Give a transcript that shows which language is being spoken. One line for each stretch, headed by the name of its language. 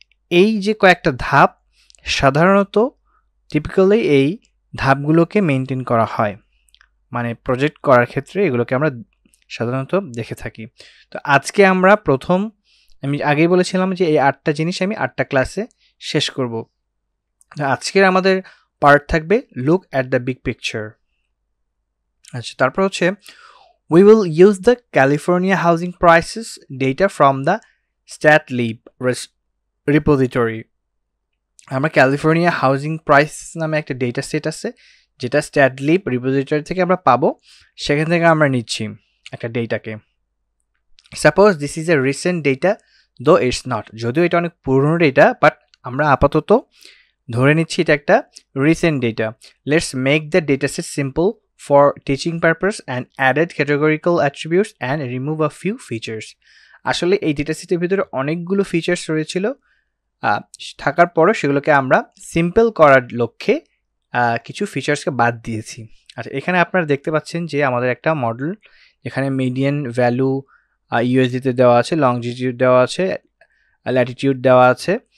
Bangla: এই যে কয়েকটা ধাপ, সাধারণত টিপিক্যালি এই ধাপগুলোকে মেনটেন করা হয়, মানে প্রজেক্ট করার ক্ষেত্রে এগুলোকে আমরা সাধারণত দেখে থাকি। তো আজকে আমরা আমি আগেই বলেছিলাম যে এই 8টা জিনিস আমি 8টা ক্লাসে শেষ করব। আজকের আমাদের পার্ট থাকবে
English: Look at the big picture.
Bangla: আচ্ছা, তারপর হচ্ছে
English: we will use the California housing prices data from the StatLib repository.
Bangla: আমরা ক্যালিফোর্নিয়া হাউজিং প্রাইস নামে একটা ডেটা সেট আছে, যেটা স্ট্যাটলিব রিপোজিটরি থেকে আমরা পাবো। সেখান থেকে আমরা নিচ্ছি একটা ডেটাকে।
English: suppose this is a recent data, though it's not,
Bangla: যদিও এটা অনেক পুরনো ডেটা, বাট আমরা আপাতত ধরে নিচ্ছি এটা একটা recent data.
English: Let's make the data set simple for teaching purpose and added categorical attributes and remove a few features.
Bangla: আসলে এই ডেটা সেটের ভিতরে অনেকগুলো ফিচার্স রয়েছিল, থাকার পরও সেগুলোকে আমরা সিম্পল করার লক্ষ্যে কিছু ফিচার্সকে বাদ দিয়েছি। আচ্ছা, এখানে আপনারা দেখতে পাচ্ছেন যে আমাদের একটা মডেল, এখানে মিডিয়ান ভ্যালু ইউএসডিতে দেওয়া আছে, লংজিটিউড দেওয়া আছে, ল্যাটিটিউড দেওয়া আছে।